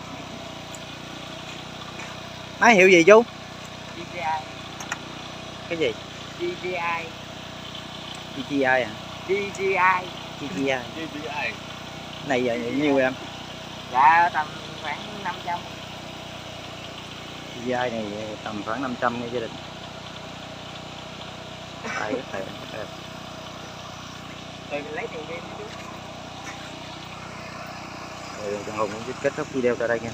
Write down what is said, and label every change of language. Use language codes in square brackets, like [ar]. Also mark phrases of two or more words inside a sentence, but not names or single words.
[vi] Máy hiệu gì chú? DJI. Cái gì? DJI. DJI à? DJI. DJI. DJI. Này giờ nhiêu em? Dạ tầm khoảng 500. DJI này tầm khoảng 500 nha gia đình. Đây rất đẹp. Rồi mình lấy tiền game chứ. Trần Hùng cũng kết thúc video tại đây nha.